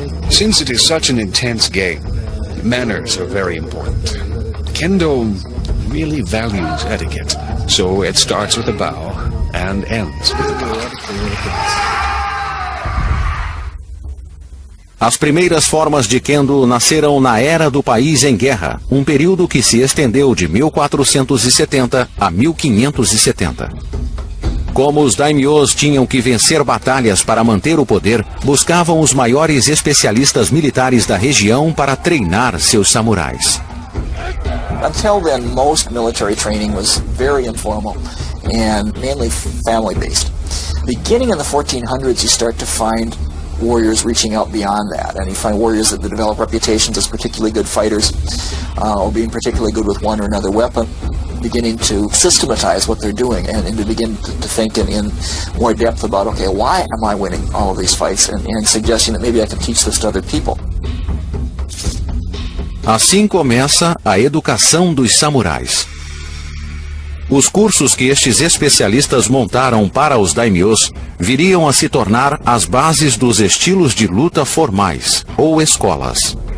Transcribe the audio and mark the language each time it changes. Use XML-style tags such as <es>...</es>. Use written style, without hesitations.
<en>Since it is such an intense game, manners are very important. Kendo really values etiquette, so it starts with a bow and ends with a bow.</en> <pt>As primeiras formas de Kendo nasceram na Era do País em Guerra, um período que se estendeu de 1470 a 1570. Como os daimyos tinham que vencer batalhas para manter o poder, buscavam os maiores especialistas militares da região para treinar seus samurais.</pt> <en>Until then, most military training was very informal and mainly family-based. Beginning in the 1400s, you start to find warriors reaching out beyond that, and you find warriors that develop reputations as particularly good fighters, or being particularly good with one or another weapon, beginning to systematize what they're doing and to begin to think in more depth about, okay, why am I winning all of these fights, and suggesting that maybe I can teach this to other people.</en> <pt>Assim começa a educação dos samurais. Os cursos que estes especialistas montaram para os daimyos viriam a se tornar as bases dos estilos de luta formais, ou escolas.</pt>